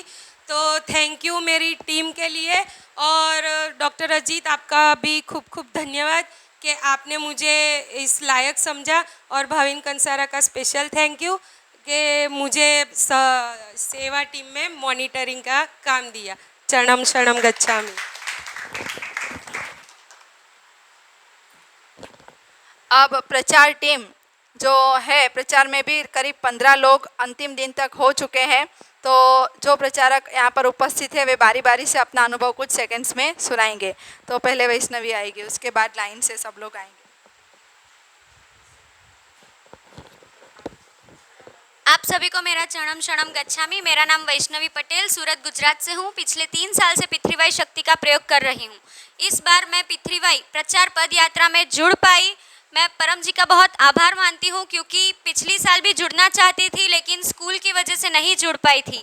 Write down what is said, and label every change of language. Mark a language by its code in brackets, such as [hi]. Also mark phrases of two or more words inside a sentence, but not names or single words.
[hi] तो [en] thank you [hi] मेरी टीम के लिए, और डॉक्टर अजीत, आपका भी खूब खूब धन्यवाद कि आपने मुझे इस लायक समझा, और भाविन कंसारा का [en] special thank you [hi] कि मुझे सेवा टीम में मॉनिटरिंग का काम दिया। [pi] चरणम शरणम गच्छामि। [hi] अब प्रचार टीम जो है, प्रचार में भी करीब 15 लोग अंतिम दिन तक हो चुके हैं। तो जो प्रचारक यहाँ पर उपस्थित है, वे बारी बारी से अपना अनुभव कुछ सेकंड्स में सुनाएंगे। तो पहले वैष्णवी आएगी, उसके बाद लाइन से सब लोग आएंगे। आप सभी को मेरा [pi] चरणम शरणम गच्छामि। [hi] मेरा नाम वैष्णवी पटेल, सूरत गुजरात से हूँ। पिछले 3 साल से पितृवाई शक्ति का प्रयोग कर रही हूँ। इस बार मैं पितृवाई प्रचार पद यात्रा में जुड़ पाई। मैं परम जी का बहुत आभार मानती हूँ, क्योंकि पिछली साल भी जुड़ना चाहती थी, लेकिन स्कूल की वजह से नहीं जुड़ पाई थी।